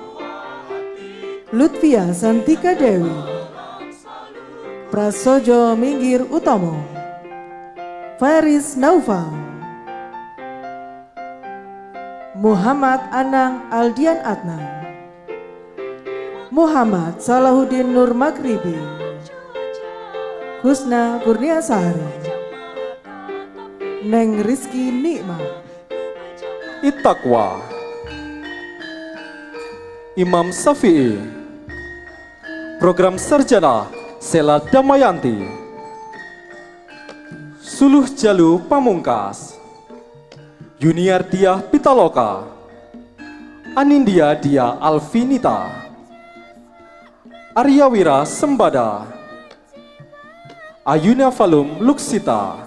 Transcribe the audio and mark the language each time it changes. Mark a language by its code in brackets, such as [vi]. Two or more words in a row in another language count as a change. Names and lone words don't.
[id] Lutfia Santika Dewi, Prasojo Minggir Utomo, Faris Naufal, Muhammad Anang Aldian Adnan, Muhammad Salahuddin Nur Maghribi, Husna Kurniasari, Neng Rizky Nikmat, Ittaqwa, Imam Syafi'i, Program Sarjana Sela Damayanti, Suluh Jalu Pamungkas, Junior Diah Pitaloka, Anindya Dia Alvinita, Arya Wira Sembada, Ayuna Falum Luksita,